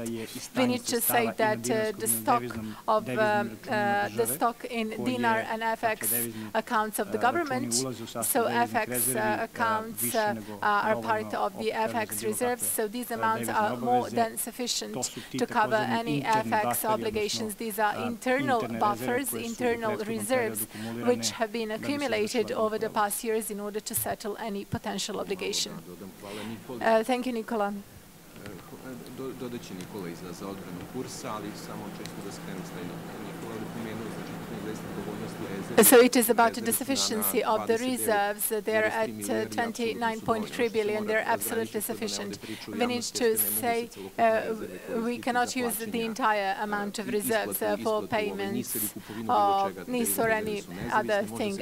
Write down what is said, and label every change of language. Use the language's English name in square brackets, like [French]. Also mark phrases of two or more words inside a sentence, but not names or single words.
[English] We need to say that the stock in dinar and FX accounts of the government, so FX accounts are part of the FX reserves, so these amounts are more than sufficient to cover any FX obligations. These are internal buffers, internal reserves, which have been accumulated over the past years in order to settle any potential obligation. Thank you, Nikola. [Serbian] Dodat će Nikola za odbranu kursa, ali samo čisto da skrenem s Nikola napomenuo, znači [English] So it is about the sufficiency of the reserves. They're at 29.3 billion. They're absolutely sufficient. We need to say we cannot use the entire amount of reserves for payments of NIS or any other thing.